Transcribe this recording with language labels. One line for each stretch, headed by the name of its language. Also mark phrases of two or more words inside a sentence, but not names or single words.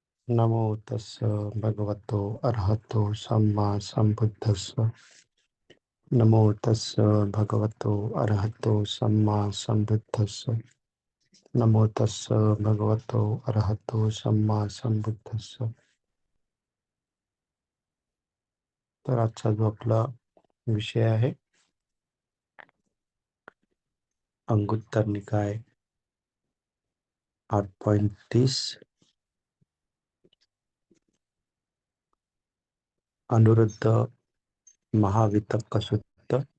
Pali: नमो तस्स भगवतो अरहतो सम्मा संबुद्धस्स। नमो तस्स भगवतो अरहतो सम्मा संबुद्धस्स। नमो तस्स भगवतो अरहतो सम्मा संबुद्धस्स.
Marathi: तर आजचा जो आपला विषय आहे अंगुत्तर निकाय 8.30 अनुरुद्ध महावितक्क सूक्त.